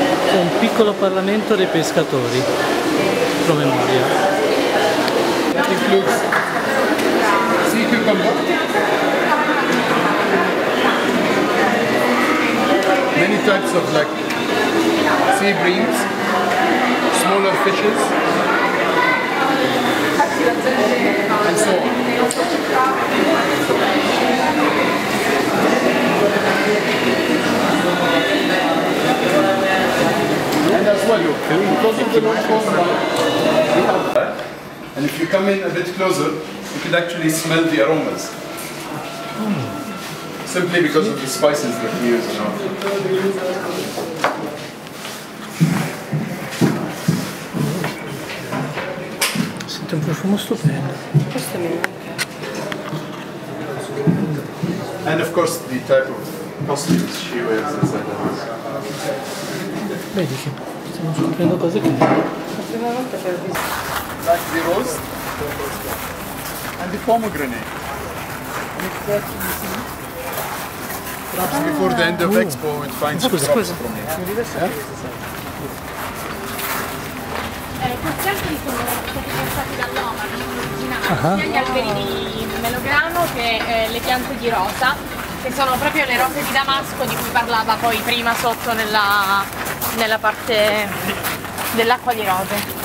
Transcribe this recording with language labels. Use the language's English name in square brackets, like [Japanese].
[Italian] C'è un piccolo parlamento dei pescatori, promemoria. [English] That includes sea cucumber, many types of like sea breams, smaller fishes, and so on. And as well, look, because of the long coastline, we have that. And if you come in a bit closer, you could actually smell the aromas. Simply because of the spices that we use in our food. [Italian] Sente un profumo stupendo. [English] And of course, the type of costumes she wears inside the house. [Italian] Vedi che stiamo scoprendo cose che... [English] Like the rose and the pomegranate. Perhaps before the end of Expo, we'd find some crops from here. [Italian] Questi alberi sono stati piantati dall'Oman, originali, sia gli alberi di melograno che le piante di rosa, che sono proprio le rose di Damasco di cui parlava poi prima sotto nella parte dell'acqua di rose.